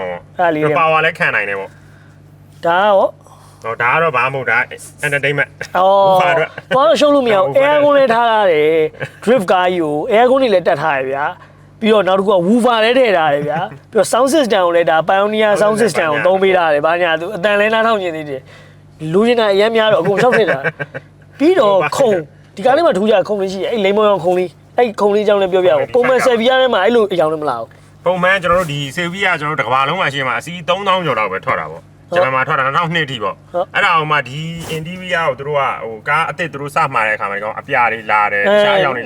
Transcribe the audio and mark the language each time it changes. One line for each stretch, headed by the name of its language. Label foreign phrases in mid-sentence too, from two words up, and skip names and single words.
Burmese: အဲ့လေး ပါဝါလည်းခံနိုင်တယ်ပေါ့ ဒါရော ဟောဒါကတော့ဘာမှမဟုတ်ဒါ entertainment ဘာလို့ရှုံးလို့မရဘူး
English: air con
Burmese: လည်းထားရတယ် drift ကားကြီးကို
English: air con
Burmese: တွေလည်းတက်ထားရဗျာပြီးတော့နောက်တစ်ခုက woofer လည်းထည့်ထားတယ်ဗျာပြီးတော့
English: sound system
Burmese: ကိုလည်းဒါ Pioneer
English: sound system
Burmese: ကိုသုံးပေးထားတယ်ဘာညာသူအတန်လည်းနားထောင်နေသေးတယ်လူရင်းတာအများများတော့အကုန်ရှောက်ထည့်တာပြီးတော့ခုံဒီကားလေးမှာထူးကြခုံလေးရှိတယ်အဲ့လိမ္မောင်ခုံလေးအဲ့ခုံလေးအကြောင်းလည်းပြောပြအောင်ပုံမှန် Sevilla ထဲမှာအဲ့လိုအကြောင်းလည်းမလာဘူး ပုံမှန်ကျွန်တော်တို့ဒီ Sevilla ကျွန်တော်တို့တစ်ကမ္ဘာလုံးမှာရှိမှာအစီး3000ကျော်လောက်ပဲထွက်တာပေါ့ကျွန်တော်မှထွက်တာ2002အထိပေါ့အဲ့ဒါအောင်မှဒီ India ကိုတို့ကဟိုကားအစ်စ်တို့စမှာတဲ့အခါမှာဒီကောင်အပြာတွေလာတယ်ရှားရောင်တွေလာ